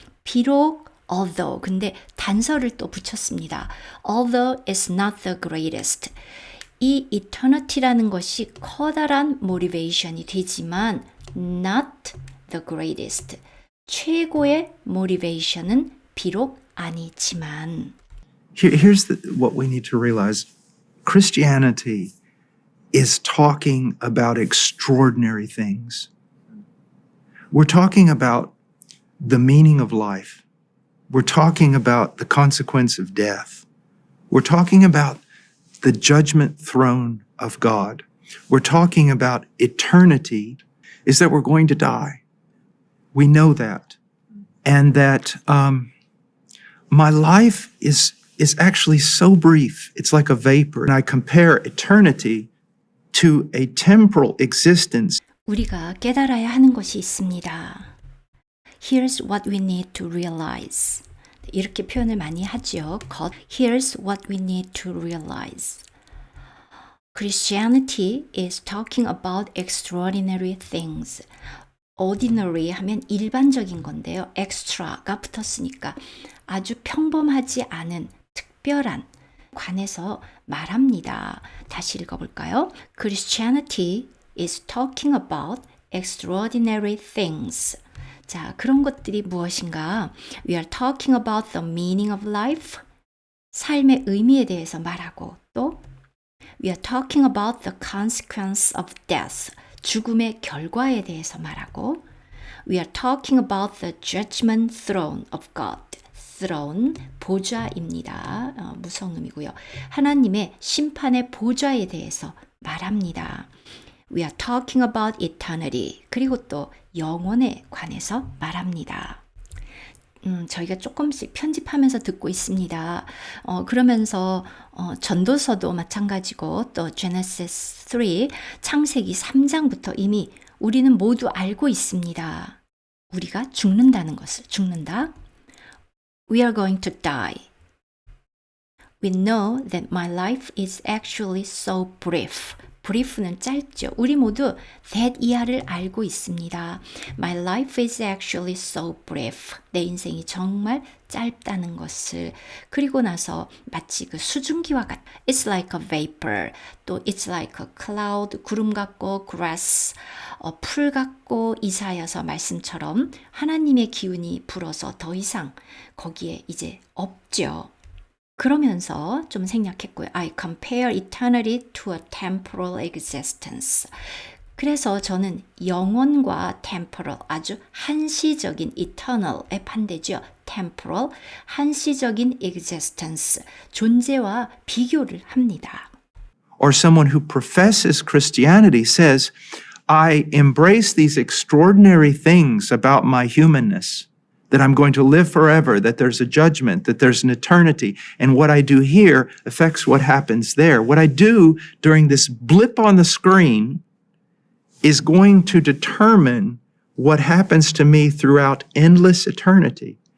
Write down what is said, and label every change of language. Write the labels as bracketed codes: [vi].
[ko] 비록 although, 근데 단서를 또 붙였습니다. [en] Although it's not the greatest. [ko] 이 eternity라는 것이 커다란 motivation이 되지만 [en] not the greatest. [ko] 최고의 motivation은 비록 아니지만. [en] Here's what we need to realize. Christianity is talking about extraordinary things. We're talking about the meaning of life. We're talking about the consequence of death. We're talking about the judgment throne of God. We're talking about eternity, is that we're going to die. We know that. And that my life is actually so brief. It's like a vapor. And I compare eternity to a temporal existence. [ko] 우리가 깨달아야 하는 것이 있습니다. [en] Here's what we need to realize. [ko] 이렇게 표현을 많이 하죠. [en] Here's what we need to realize. Christianity is talking about extraordinary things. [ko] ordinary 하면 일반적인 건데요. extra가 붙었으니까 아주 평범하지 않은 특별한 관해서 말합니다. 다시 읽어볼까요? [en] Christianity is talking about extraordinary things. [ko] 자, 그런 것들이 무엇인가? [en] We are talking about the meaning of life. [ko] 삶의 의미에 대해서 말하고 또 [en] We are talking about the consequence of death. [ko] 죽음의 결과에 대해서 말하고 [en] We are talking about the judgment throne of God. [ko] throne, 보좌입니다. 무성음이고요. 하나님의 심판의 보좌에 대해서 말합니다. [en] We are talking about eternity. [ko] 그리고 또 영원에 관해서 말합니다. 저희가 조금씩 편집하면서 듣고 있습니다. 그러면서 전도서도 마찬가지고 또 Genesis 3, 창세기 3장부터 이미 우리는 모두 알고 있습니다. 우리가 죽는다는 것을, 죽는다. [en] We are going to die. We know that my life is actually so brief. [ko] brief는 짧죠. 우리 모두 that 이하를 알고 있습니다. [en] My life is actually so brief. [ko] 내 인생이 정말 짧다는 것을. 그리고 나서 마치 그 수증기와 같. [en] It's like a vapor. [ko] 또 [en] it's like a cloud. [ko] 구름 같고 grass. 풀 같고 이사야서 말씀처럼 하나님의 기운이 불어서 더 이상 거기에 이제 없죠. 그러면서 좀 생략했고요. [en] I compare eternity to a temporal existence. [ko] 그래서 저는 영원과 temporal, 아주 한시적인 eternal에 반대죠. temporal, 한시적인 existence, 존재와 비교를 합니다. [en] Or someone who professes Christianity says, I embrace these extraordinary things about my humanness. That I'm going to live forever, that there's a judgment, that there's an eternity, and what I do here affects what happens there. What I do during this blip on the screen is going to determine what happens to me throughout endless eternity.